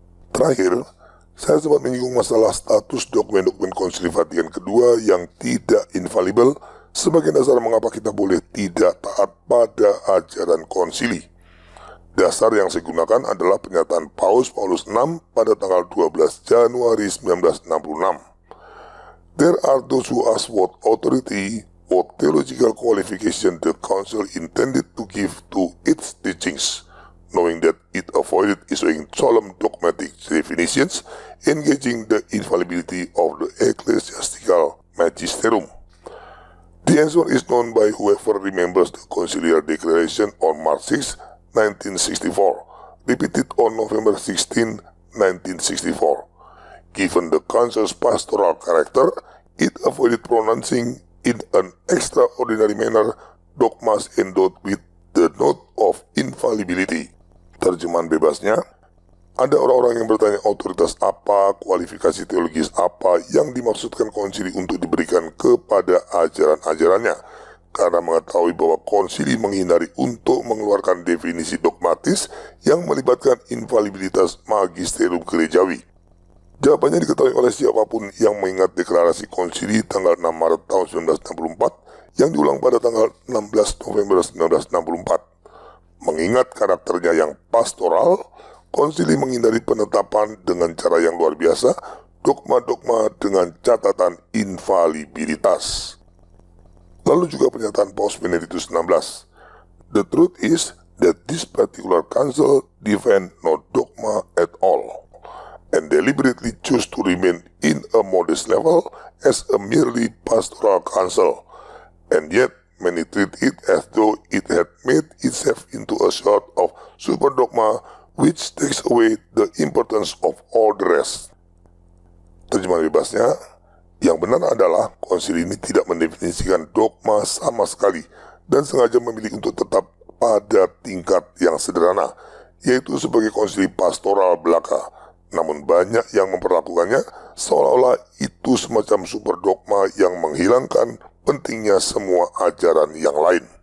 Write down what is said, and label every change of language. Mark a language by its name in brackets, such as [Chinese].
[Indonesian] Terakhir, saya sempat menyinggung masalah status dokumen-dokumen Konsili Vatikan kedua yang tidak infalibel sebagai dasar mengapa kita boleh tidak taat pada ajaran konsili. Dasar yang saya gunakan adalah pernyataan Paus Paulus VI pada tanggal 12 Januari 1966. [English] There are those who ask what authority or theological qualification the Council intended to give to its teachings, knowing that it avoided issuing solemn dogmatic definitions engaging the infallibility of the ecclesiastical magisterium. The answer is known by whoever remembers the conciliar declaration on March 6, 1964, repeated on November 16, 1964. Given the council's pastoral character, it avoided pronouncing in an extraordinary manner dogmas endowed with the note of infallibility. [Indonesian] Terjemahan bebasnya, ada orang-orang yang bertanya otoritas apa, kualifikasi teologis apa yang dimaksudkan konsili untuk diberikan kepada ajaran-ajarannya, karena mengetahui bahwa konsili menghindari untuk mengeluarkan definisi dogmatis yang melibatkan infalibilitas magisterium gerejawi. Jawabannya diketahui oleh siapapun yang mengingat deklarasi konsili tanggal 6 Maret tahun 1964 yang diulang pada tanggal 16 November 1964. Mengingat karakternya yang pastoral, konsili menghindari penetapan dengan cara yang luar biasa, dogma-dogma dengan catatan infalibilitas. Lalu juga pernyataan Paus Benedictus XVI. [English] The truth is that this particular council defend no dogma at all, and deliberately choose to remain in a modest level as a merely pastoral council, and yet many treat it as though it had made itself into a sort of super dogma which takes away the importance of all the rest. [Indonesian] Terjemahan bebasnya, yang benar adalah konsili ini tidak mendefinisikan dogma sama sekali dan sengaja memilih untuk tetap pada tingkat yang sederhana, yaitu sebagai konsili pastoral belaka. Namun banyak yang memperlakukannya seolah-olah itu semacam super dogma yang menghilangkan pentingnya semua ajaran yang lain.